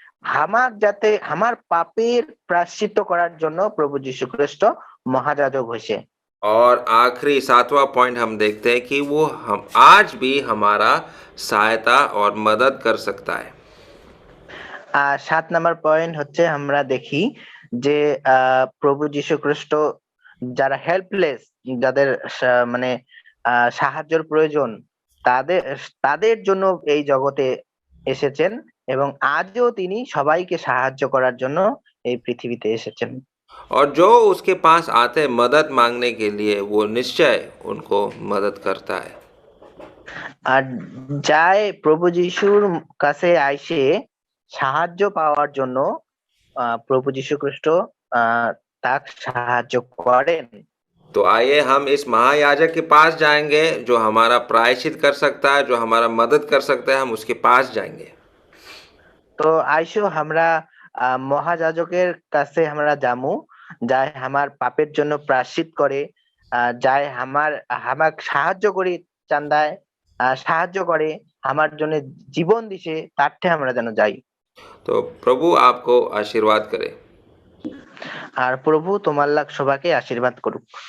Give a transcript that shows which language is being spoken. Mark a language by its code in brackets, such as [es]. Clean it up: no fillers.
[bn] আমার পাপের প্রায়শ্চিত্ত করার জন্য প্রভু যীশু খ্রিস্ট মহাযাজক হয়েছে। [hi] और आखिरी 7वां पॉइंट हम देखते हैं कि वो हम आज भी हमारा सहायता और मदद कर सकता है। [bn] আর 7 নাম্বার পয়েন্ট হচ্ছে আমরা দেখি যে প্রভু যীশু খ্রিস্ট যারা হেল্পলেস, যাদের মানে সাহায্যের প্রয়োজন, তাদের তাদের জন্য এই জগতে এসেছেন এবং আজও তিনি সবাইকে সাহায্য করার জন্য এই পৃথিবীতে এসেছেন। [hi] और जो उसके पास आते हैं मदद मांगने के लिए, वो निश्चय उनको मदद करता है। [bn] আর যায় প্রভু যিশুর কাছে আইসে সাহায্য পাওয়ার জন্য প্রভু যীশু খ্রিস্ট তাকে সাহায্য করেন। [hi] तो आइए हम इस महायाजक के पास जाएंगे, जो हमारा प्रायश्चित कर सकता है, जो हमारा मदद कर सकता है, हम उसके पास जाएंगे। [bn] তো আইসো আমরা মহাযাজকের কাছে আমরা যামু, যাই আমার পাপের জন্য প্রায়শ্চিত করে, যাই আমাকে সাহায্য করি, চান্দায় সাহায্য করে, আমার জন্য জীবন দিছে, তার থেকে আমরা যেন যাই। [hi] तो प्रभु आपको आशीर्वाद करे। [bn] আর প্রভু তোমার লাগ সবাইকে আশীর্বাদ করুক।